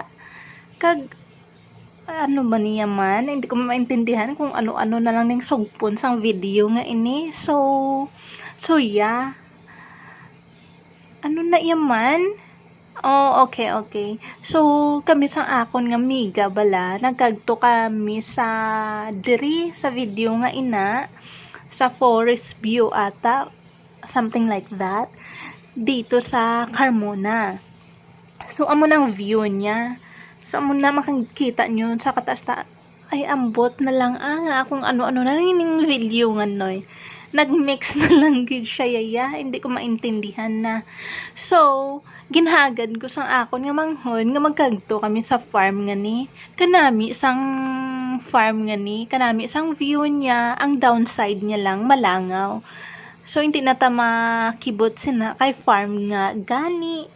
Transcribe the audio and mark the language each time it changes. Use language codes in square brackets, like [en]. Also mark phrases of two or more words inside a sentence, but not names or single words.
[hil] Kag ano ba niya man, [tl] hindi ko maintindihan kung ano-ano na lang [hil] ning sugpon sang video nga ini. [en] So yeah. [hil] Ano na yaman? Oh, okay. So, kami sa akon nga miga bala, nagkagto kami sa diri sa video nga sa forest view ata, [en] something like that, [tl] dito sa Carmona. [hil] So, amo nang view niya. So, amo na [tl] makikita nyo [hil] sa kataas ay ambot na lang nga kung ano-ano na lang yung video nga noy. [tl] Nagmix na lang gid siya yaya, hindi ko maintindihan na. [hil] So, ginhagad ko sang akon nga manghon nga magkagto kami sa farm nga ni. Kanami sang farm nga ni, kanami sang view niya, ang downside niya lang malangaw. So, hindi na ta makibot sina kay farm nga gani.